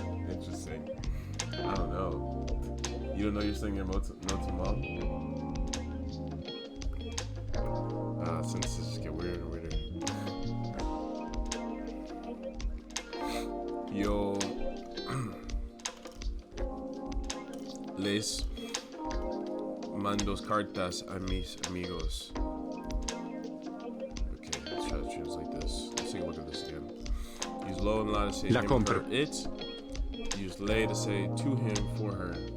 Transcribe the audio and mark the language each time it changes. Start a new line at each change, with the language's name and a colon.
English: Interesting. I don't know. You don't know you're sending a note to mom? Sentences just get weirder and weirder.
Spanish: Yo les mando cartas a mis amigos.
English: Okay, let's try to translate this. Let's take a look at this again. Use lo and la to say
Spanish: La
English: him,
Spanish: compro.
English: her, it. Use le to say to him, for her.